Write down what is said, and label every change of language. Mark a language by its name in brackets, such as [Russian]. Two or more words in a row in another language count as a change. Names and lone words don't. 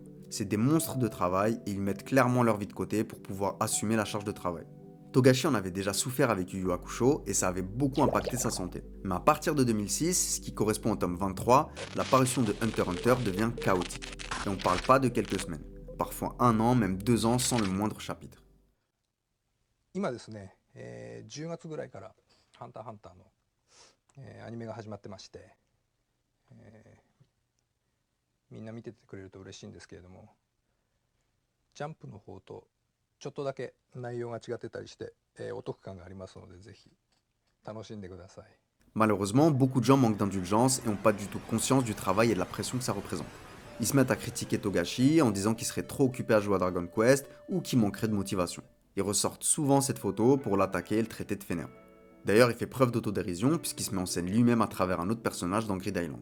[French] C'est des monstres de travail et ils mettent clairement leur vie de côté pour pouvoir assumer la charge de travail. Togashi en avait déjà souffert avec Yu Yu Hakusho et ça avait beaucoup impacté sa santé. Mais à partir de 2006, ce qui correspond au tome 23, la parution de Hunter x Hunter devient chaotique. Et on parle pas de quelques semaines, parfois 1 an, même 2 ans sans le moindre chapitre. [Japanese] 今ですね、10月ぐらいからハンターハンターの、アニメが始まってまして、みんな見ててくれると嬉しいんですけれども、ジャンプの方とちょっとだけ内容が違ってたりして、お得感がありますのでぜひ楽しんでください。 [French] Malheureusement, beaucoup de gens manquent d'indulgence et n'ont pas du tout conscience du travail et de la pression que ça représente. Ils se mettent à critiquer Togashi en disant qu'il serait trop occupé à jouer à Dragon Quest ou qu'il manquerait de motivation. Ils ressortent souvent cette photo pour l'attaquer et le traiter de fainéant. D'ailleurs, il fait preuve d'autodérision puisqu'il se met en scène lui-même à travers un autre personnage dans Grid Island.